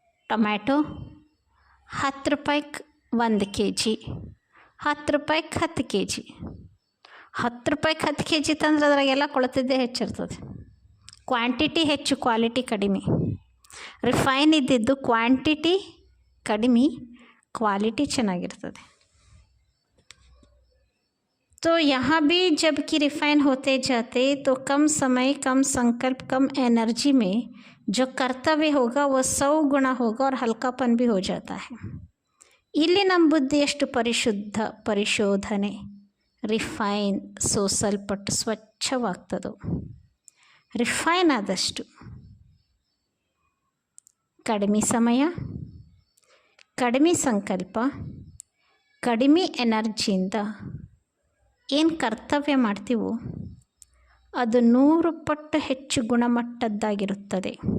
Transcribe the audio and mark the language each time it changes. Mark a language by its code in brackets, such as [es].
[kn] Tomato 10 ರೂಪಾಯಿಗೆ 1 kg, 10 ರೂಪಾಯಿಗೆ 10 kg. 10 ರೂಪಾಯಿಗೆ 10 kg ತಂದ್ರೆ ಅದ್ರಾಗೆಲ್ಲ ಕೊಳತಿದ್ದೇ ಹೆಚ್ಚಿರ್ತದೆ. ಕ್ವಾಂಟಿಟಿ ಹೆಚ್ಚು, ಕ್ವಾಲಿಟಿ ಕಡಿಮೆ. ರಿಫೈನ್ ಇದ್ದಿದ್ದು ಕ್ವಾಂಟಿಟಿ ಕಡಿಮೆ, ಕ್ವಾಲಿಟಿ ಚೆನ್ನಾಗಿರ್ತದೆ. [hi] तो यहाँ भी जब कि रिफाइन होते जाते तो कम समय, कम संकल्प, कम एनर्जी में जो कर्तव्य होगा वो 100 गुना होगा और हल्कापन भी हो जाता है. [kn] ಇಲ್ಲಿ ನಮ್ಮ ಬುದ್ಧಿ ಎಷ್ಟು ಪರಿಶುದ್ಧ, ಪರಿಶೋಧನೆ, ರಿಫೈನ್ ಸೋಸಲ್ಪಟ್ಟು ಸ್ವಚ್ಛವಾಗ್ತದೋ, ರಿಫೈನ್ ಆದಷ್ಟು ಕಡಿಮೆ ಸಮಯ, ಕಡಿಮೆ ಸಂಕಲ್ಪ, ಕಡಿಮೆ ಎನರ್ಜಿಯಿಂದ ಏನು ಕರ್ತವ್ಯ ಮಾಡ್ತೀವೋ ಅದು 100 ಪಟ್ಟು ಹೆಚ್ಚು ಗುಣಮಟ್ಟದ್ದಾಗಿರುತ್ತದೆ.